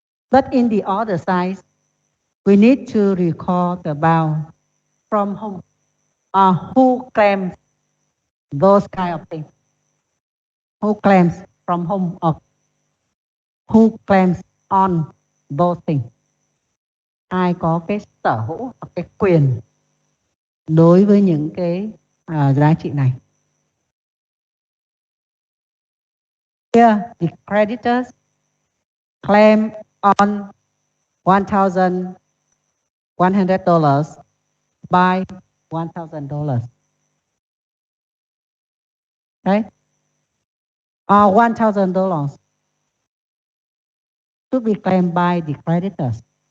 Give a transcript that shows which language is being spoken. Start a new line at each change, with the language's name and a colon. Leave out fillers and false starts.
English: But in the other side, we need to record about from whom or who claims those kind of things. Who claims from whom or who claims on those things.
Vietnamese: Ai có cái sở hữu hoặc cái quyền đối với những cái giá trị này.
English: Here, the creditors claim on $1,100 by $1,000. Right? Or $1,000 to be claimed by the creditors.